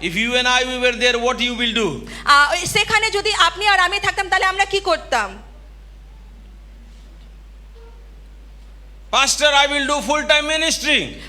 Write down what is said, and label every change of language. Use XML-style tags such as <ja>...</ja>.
<en>If you and I we were there, what you will do?</en> <bn>সেখানে যদি আপনি আর আমি থাকতাম তাহলে আমরা কি করতাম?</bn> <en>Pastor, I will do full-time ministry.</en>